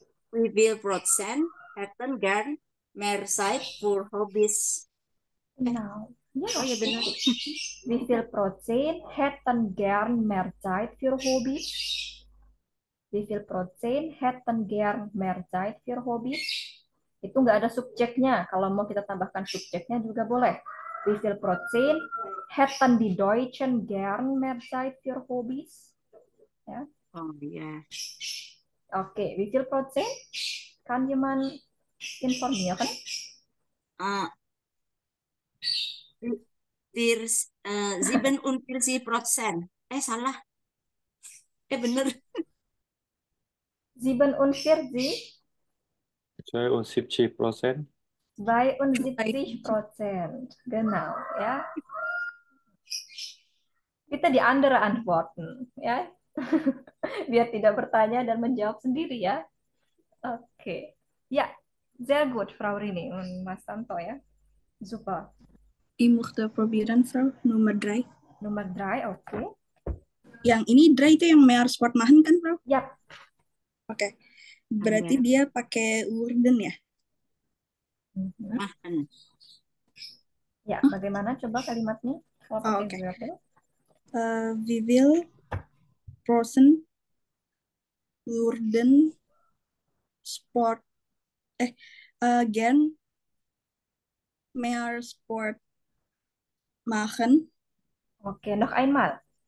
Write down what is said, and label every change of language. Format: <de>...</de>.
<de>Wie viel Prozent hätten gern mehr Zeit für Hobbys? Genau. Ya,</de> <id>Oh ya benar.</id> <de>wie viel Prozent hätten gern mehr Zeit für Hobbys? Wie viel Prozent hätten gern mehr Zeit für Hobbys?</de> <id>Itu nggak ada subjeknya. Kalau mau kita tambahkan subjeknya juga boleh.</id> <de>Wie viel Prozent hätten die Deutschen gern mehr Zeit für Hobbys? Ja.</de> <id>Oh ya.</id> <de>Oke, wie viel Prozent? Kann jemand informieren?</de> <id>Ah, 47%. Salah. Bener. 47, 72%.</id> <de>72%. Genau, ya.</de> <id>Kita di</id> <de>andere antworten,</de> <id>ya. Biar tidak bertanya dan menjawab sendiri ya. Oke.</id> <de>Ja, sehr gut, Frau Rini und Mas Tanto ya. Super. Ich möchte probieren, Frau. Nummer 3.</de> <id>Nomor 3, oke. Yang ini dry itu yang mehr Sport machen kan, Frau? Yap. Oke. Berarti dia pakai Wurden ya? Mhm. Makan. Ya, bagaimana coba kalimatnya? Kalau pakai oke.</id> <de>Wurden. Wie viel Prozent Wurden Sport gern mehr Sport machen? Oke, noch einmal.</de>